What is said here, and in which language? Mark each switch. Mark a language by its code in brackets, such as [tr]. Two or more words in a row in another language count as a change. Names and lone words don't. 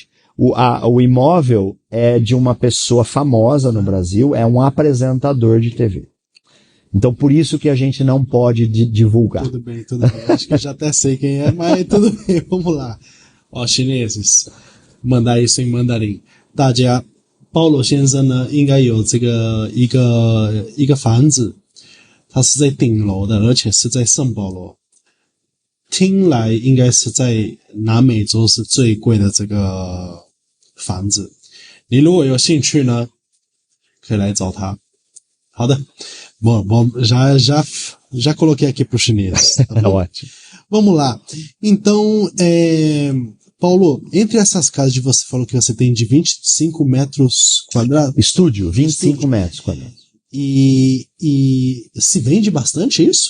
[pt] O imóvel é de uma pessoa famosa no Brasil, é um apresentador de TV. Então, por isso que a gente não pode divulgar. Tudo bem. Acho que eu já até sei quem é, mas tudo bem, vamos lá. Ó, chineses, mandar isso em mandarim. [zh] 大家，鲍罗先生呢，应该有这个一个房子，它是在顶楼的，而且是在圣保罗。听来应该是在南美洲是最贵的这个房子。你如果有兴趣呢，可以来找他。好的。 [pt] Bom, já coloquei aqui para o chinês. Tá bom? Ótimo. Vamos lá. Então, Paulo, entre essas casas que você falou que você tem de 25 metros quadrados... Estúdio, 25 metros quadrados. E se vende bastante isso?